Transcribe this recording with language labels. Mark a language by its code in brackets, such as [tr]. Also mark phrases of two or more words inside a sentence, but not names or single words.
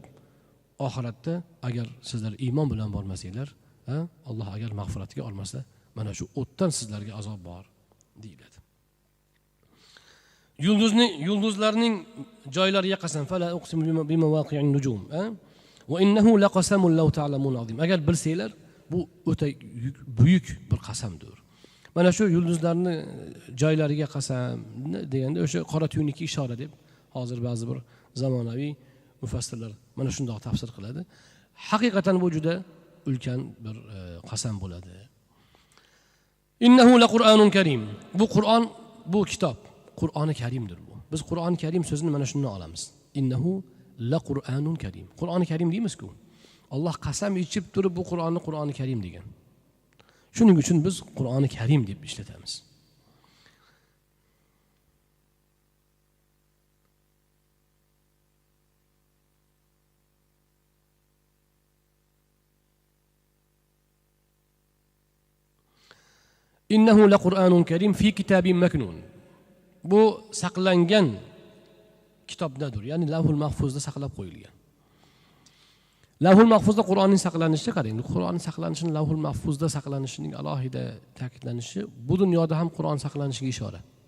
[uz] Oxiratda agar sizlar iymon bilan bormasanglar, Alloh agar mag'firatiga olmasa, mana shu o'tdan sizlarga azob bor deyiladi. Yulduzlarning joylariga qasam, [ar] فلا أقسم بمواقع النجوم وإنه لقسم لو تعلمون عظيم. [uz] Agar bilsanglar, bu o'ta buyuk bir qasamdir. Mana shu yulduzlarni joylariga qasam deganda o'sha qora tuynukka ishora deb hozir ba'zi bir zamonaviy mufassirlar mana shunday tafsir qiladi. Haqiqatan bu juda ulkan bir qasam bo'ladi. [ar] إنه لقرآن كريم. [uz] Bu Qur'on, bu kitob, Qur'oni Karimdir bu. Biz Qur'oni Karim so'zini mana shundan olamiz. [ar] إنه لقرآن كريم. [uz] Qur'oni Karim deymiz-ku. Alloh qasam ichib turib bu Qur'oni Karim degan. Shuning uchun biz Qur'oni Karim deb ishlatamiz. [ar] إنه لقرآن كريم في كتاب مكنون. [uz] Bu saqlangan kitobdadir, ya'ni Lavhul Mahfuzda saqlab qo'yilgan. Lavhul mahfuzda Qur'onning saqlanishi, qarang, Qur'onning saqlanishini lavhul mahfuzda saqlanishining alohida ta'kidlanishi bu dunyoda ham Qur'on saqlanishiga ishora.